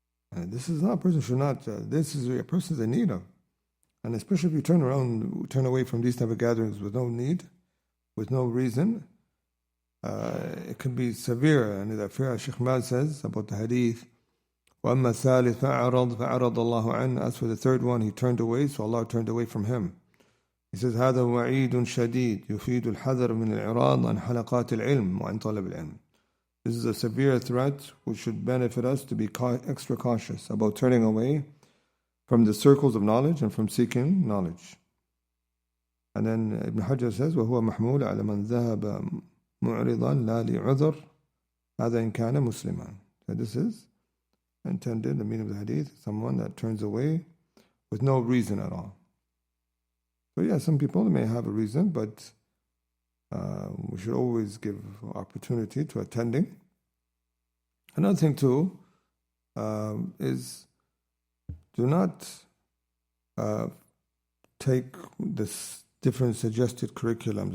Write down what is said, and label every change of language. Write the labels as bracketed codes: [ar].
[en] And this is not, a person should not, this is a person's in need of. And especially if you turn away from these type of gatherings with no need, with no reason, it can be severe. And that fear, Shaykh Mal says about the hadith, [ar] وَأَمَّا الثَّالِث فَأَعْرَضْ اللَّهُ عَنْهُ. [en] As for the third one, he turned away, so Allah turned away from him. He says, [ar] هذا وعيد شديد يفيد الحذر من الإعراض عن حلقات العلم وعن طلب العلم. [en] This is a severe threat which should benefit us to be extra cautious about turning away from the circles of knowledge and from seeking knowledge. And then Ibn Hajar says, [ar] وَهُوَ مَحْمُولَ عَلَى مَنْ ذَهَبَ مُعْرِضًا لَا لِعُذْرٍ هذا إن كان مسلما. [en] So this is intended, the meaning of the hadith, someone that turns away with no reason at all. So yeah, some people may have a reason, but we should always give opportunity to attending. Another thing too is do not take this different suggested curriculums.